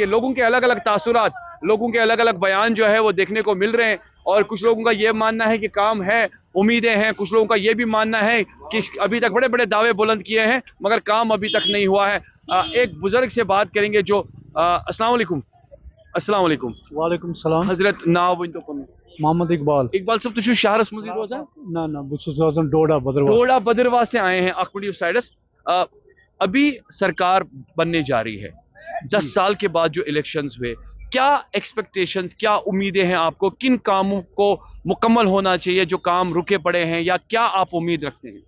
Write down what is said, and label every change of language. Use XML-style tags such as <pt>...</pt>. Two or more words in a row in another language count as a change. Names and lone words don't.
<hi>लोगों के अलग अलग तासुरात लोगों के अलग अलग बयान जो है वो देखने को मिल रहे हैं और कुछ लोगों का ये मानना है कि काम है उम्मीदें हैं कुछ लोगों का ये भी मानना है कि अभी तक बड़े बड़े दावे बुलंद किए हैं मगर काम अभी तक नहीं हुआ है। एक बुजुर्ग से बात करेंगे जो</hi> <ar>السلام عليكم. السلام عليكم. وعليكم السلام</ar> <ks>हजरत नाव वन तो मोहम्मद इकबाल साहब तुम शहरस मज रोजान ना रोजान डोडा</ks> <hi>बदरवा से आए हैं अकमडी साइडस। अभी सरकार बनने जा रही है 10 साल के बाद जो इलेक्शंस हुए क्या एक्सपेक्टेशंस क्या उम्मीदें हैं आपको किन कामों को मुकम्मल होना चाहिए जो काम रुके पड़े हैं या क्या आप उम्मीद रखते हैं?</hi>